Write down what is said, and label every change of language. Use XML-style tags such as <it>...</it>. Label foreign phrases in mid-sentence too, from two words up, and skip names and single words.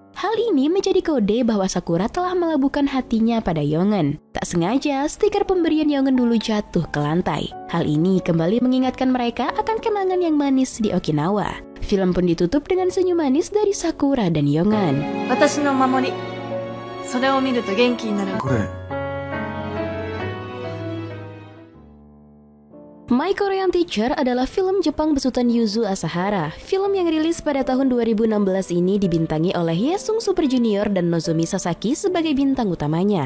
<id>Hal ini menjadi kode bahwa Sakura telah melabuhkan hatinya pada Yongen. Tak sengaja, stiker pemberian Yongen dulu jatuh ke lantai. Hal ini kembali mengingatkan mereka akan kenangan yang manis di Okinawa. Film pun ditutup dengan senyum manis dari Sakura dan Yongen.</id> <ja>私の守り。それを見ると元気になる。これ</ja> <id>My Korean Teacher adalah film Jepang besutan Yuzo Asahara. Film yang rilis pada tahun 2016 ini dibintangi oleh Haesung Super Junior dan Nozomi Sasaki sebagai bintang utamanya.</id>